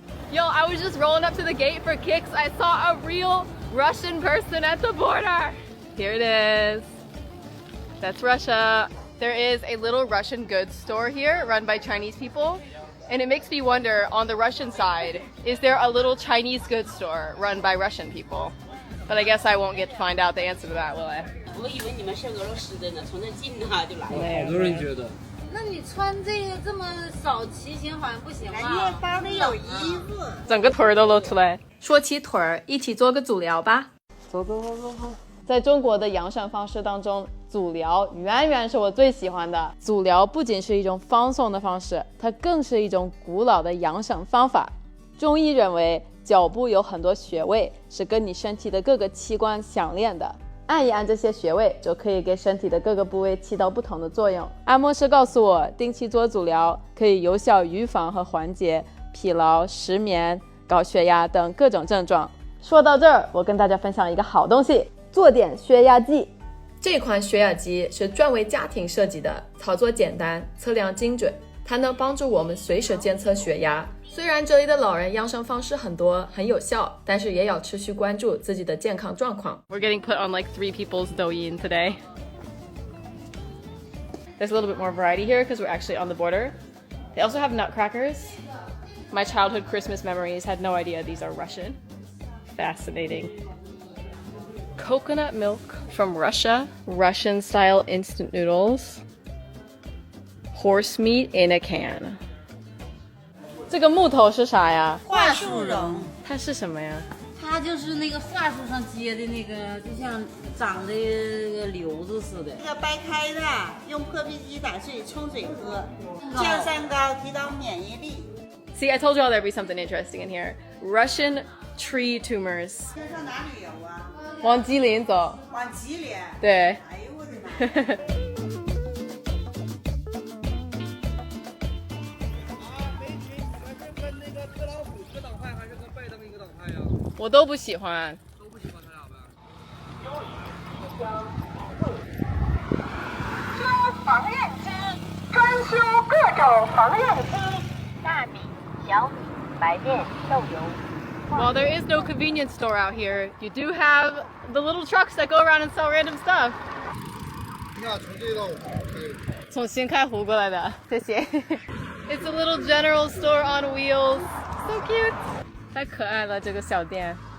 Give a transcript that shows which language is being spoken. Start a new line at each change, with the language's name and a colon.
English: Yo, I was just rolling up to the gate for kicks. I saw a real Russian person at the border. Here it is. That's Russia. There is a little Russian goods store here run by Chinese people. And it makes me wonder, on the Russian side, is there a little Chinese goods store run by Russian people? But I guess I won't get to find out the answer to that, will I?
Chinese: 我以为你们是俄罗斯的呢，从那近啊就来了。好多人觉得，那你穿这个这么少骑行好像不行啊。包里有衣服。整个腿儿都露出来。说起腿儿，一起做个足疗吧。走。在中国的养生方式当中，足疗远远是我最喜欢的。足疗不仅是一种放松的方式，它更是一种古老的养生方法。中医认为，脚部有很多穴位，是跟你身体的各个器官相连的。按一按这些穴位，就可以给身体的各个部位起到不同的作用。按摩师告诉我，定期做足疗可以有效预防和缓解疲劳、失眠、高血压等各种症状。说到这儿，我跟大家分享一个好东西。坐点血压计，这款血压机是专为家庭设计的，操作简单，测量精准，它能帮助我们随时监测血压。虽然这里的老人养生方式很多，很有效，但是也要持续关注自己的健康状况。
English: We're getting put on like 3 people's douyin today. There's a little bit more variety here because we're actually on the border. They also have nutcrackers. My childhood Christmas memories had no idea these are Russian. Fascinating. Coconut milk from Russia, Russian style instant noodles, horse meat in a can.
Chinese: 这个木头是啥呀？桦树蓉，它是什么呀？它就是那个桦树上结的那个，就像长的个瘤子似的。这个掰开的，用破壁机打碎冲水喝，降三高，提高免疫力。
English: See, I told you all there'd be something interesting in here. Russian tree tumors.
Chinese: 今天上哪旅游啊？往吉林走。往吉林。对。哎呦我的妈！跟那个特朗普一个党派，还是跟拜登一个党派呀？我都不喜欢。都不喜欢他俩呗。修缝纫机，专修各种缝纫机，大米、小米、白面、豆油。
English: While there is no convenience store out here, you do have the little trucks that go around and sell random stuff.
Chinese: 你俩从这道可以。从新开湖过来的，谢谢。
English: It's a little general store on wheels. So cute.
Chinese: 太可爱了，这个小店。